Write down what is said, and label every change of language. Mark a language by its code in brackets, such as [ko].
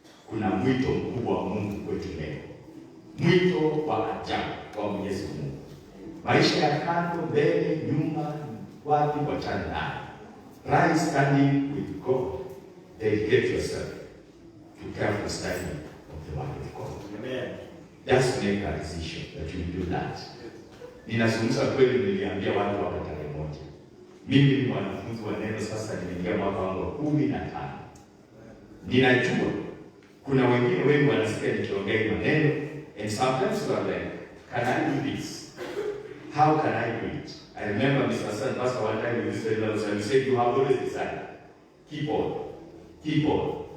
[sw] Kuna mwito mkubwa wa Mungu kwetu leo. Mwito wa ajabu kwa Mwenyezi Mungu. Maisha ya kando, mbele, nyuma, wapi wachana nayo. [en] Right standing with God. Dedicate yourself to careful study of the word of God. Amen. Just make a decision that you will do that. [sw] Ninazungumza kweli, niliambia watu hapa tarehe moja. Mimi ni mwanafunzi wa neno sasa, nimeingia mwaka wangu wa 15. Ninajua kuna wengine wengi wanasikia nikiongea maneno [en] and sometimes you are like, can I do this? How can I do it? I remember Mr. Hassan Pastor one time with this fellow and he said, you have always decided. Keep on. Keep on.